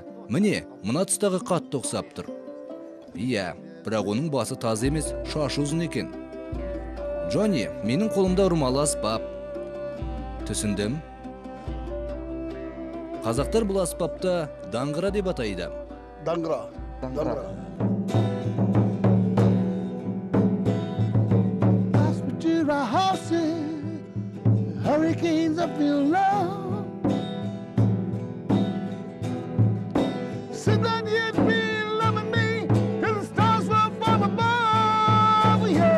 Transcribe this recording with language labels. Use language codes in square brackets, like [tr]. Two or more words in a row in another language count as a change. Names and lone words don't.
[kk] Міне, мына тұстағы қатты ұқсап тұр. Иә, бірақ оның басы таза емес, шашы ұзын екен. Джонни, менің қолымда ұрмалы аспап. Түсіндім. Қазақтар бұл аспапты даңғыра деп атайды. Даңғыра. [en] Hurricanes up in love. Since then you've been loving me till the stars were from above.